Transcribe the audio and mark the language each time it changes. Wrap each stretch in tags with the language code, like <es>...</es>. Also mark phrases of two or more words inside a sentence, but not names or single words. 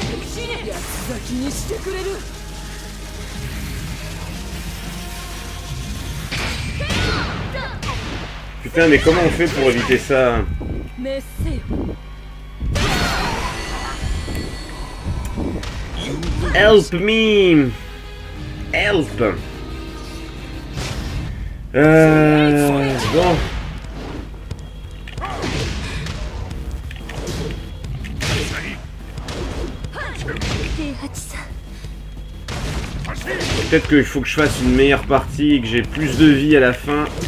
<ja>八つ咲きにしてくれる。</ja> <fr>Putain, mais comment on fait pour éviter ça?</fr> <en>Help me! Help!</en> <fr>Bon. Peut-être qu'il faut que je fasse une meilleure partie et que j'ai plus de vie à la fin.</fr>